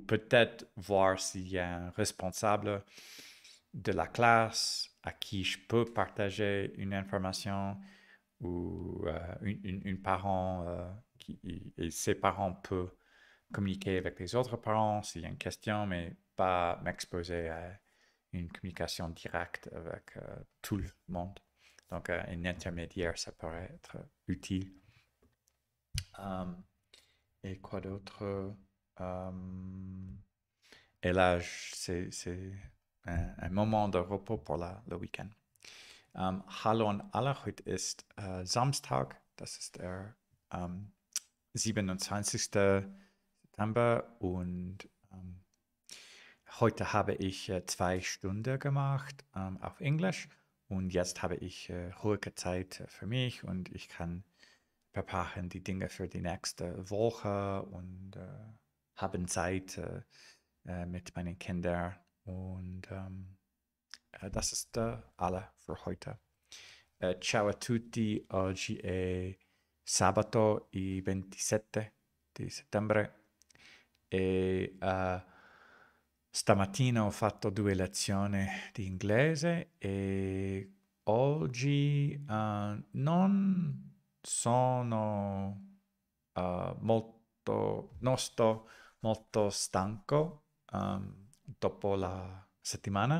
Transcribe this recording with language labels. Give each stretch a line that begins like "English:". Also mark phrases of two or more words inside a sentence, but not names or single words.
French: peut-être voir s'il y a un responsable de la classe à qui je peux partager une information ou une parent et ses parents peuvent communiquer avec les autres parents s'il y a une question, mais pas m'exposer à une communication directe avec tout le monde. Donc, un intermédiaire, ça pourrait être utile. Um, et quoi d'autre? Um, et là, c'est un moment de repos pour le Weekend.
German: Hallo an alle, heute ist Samstag, das ist der 27. September und heute habe ich 2 Stunden gemacht auf Englisch und jetzt habe ich ruhige Zeit für mich und ich kann verpacken die Dinge für die nächste Woche und haben Zeit mit meinen Kindern und das ist alle für heute.
Italian: Ciao a tutti, oggi è sabato il 27 di settembre e stamattina ho fatto 2 lezioni di inglese e oggi non sono non sto molto stanco dopo la settimana.